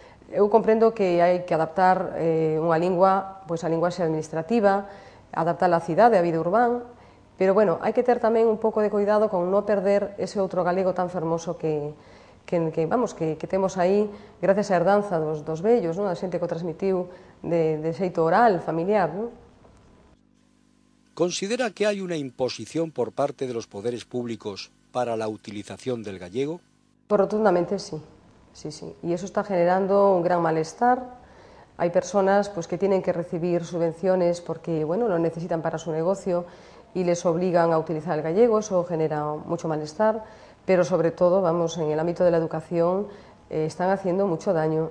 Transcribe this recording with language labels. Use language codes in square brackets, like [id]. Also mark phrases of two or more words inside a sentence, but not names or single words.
[gl] Eu comprendo que hai que adaptar unha lingua pois, a linguaxe administrativa, adaptar a cidade, a vida urbana, pero, bueno, hai que ter tamén un pouco de cuidado con non perder ese outro galego tan fermoso que temos aí gracias á herdanza dos vellos, non? A xente que o transmitiu de xeito oral, familiar, non? [es] ¿Considera que hay una imposición por parte de los poderes públicos para la utilización del gallego? Pues rotundamente sí, sí, sí. Y eso está generando un gran malestar. Hay personas pues, que tienen que recibir subvenciones porque bueno, lo necesitan para su negocio y les obligan a utilizar el gallego, eso genera mucho malestar, pero sobre todo, vamos, en el ámbito de la educación están haciendo mucho daño.